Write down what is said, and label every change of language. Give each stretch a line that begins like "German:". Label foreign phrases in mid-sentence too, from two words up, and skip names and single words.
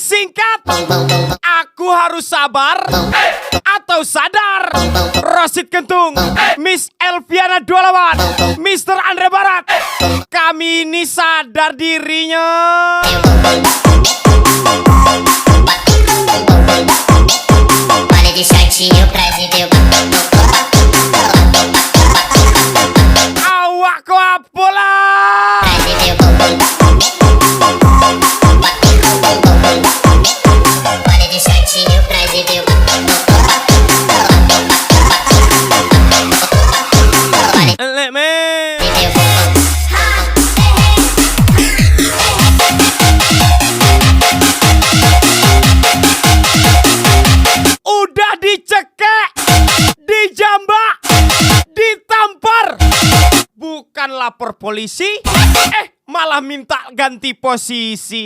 Indonesian: singkat. Aku harus sabar atau sadar. Rosid Kentung, Miss Elviana 28, Mr. Andre Barat. Kami ini sadar dirinya.
Portuguese: Olha de shortinho pra exibir o Awak ko apola. pra exibir o bumbum. Olha de shortinho pra exibir o Leme.
Indonesian: Udah dicekek, dijambak, ditampar. Bukan lapor polisi, malah minta ganti posisi.